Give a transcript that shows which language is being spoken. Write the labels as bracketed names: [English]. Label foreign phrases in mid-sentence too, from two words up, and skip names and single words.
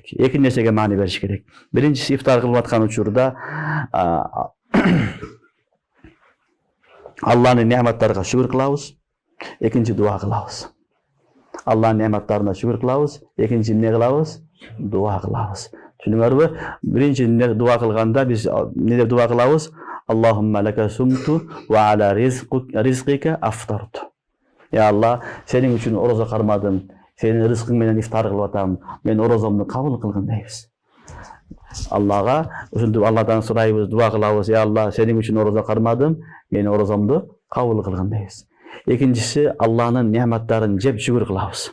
[Kyrgyz] Эки нерсеге маани бериш керек. Биринчиси ифтар кылып аткан учурда Алланын неаматтарына шүгүр кылабыз. Экинчи дуа кылабыз. Алланын неаматтарына шүгүр кылабыз. Экинчи эмне кылабыз? Дуа кылабыз. Түшүнүңөрбү? Биринчи дуа кылганда биз эмне деп дуа кылабыз? [Arabic] اللهم لك صمت وعلى رزقك أفطرت. [Kyrgyz] Я Алла, сенин үчүн орозо кармадым. Сенин рызкың менен ифтар кылып атам. Мен орозомду кабыл кылгын дейбиз. Аллага ушинтип Алладан сурайбыз, дуа кылабыз. Я Алла, сенин үчүн орозо кармадым. Мен орозомду кабыл кылгын дейбиз. Экинчиси Алланын неаматтарын жеп шүгүр кылабыз.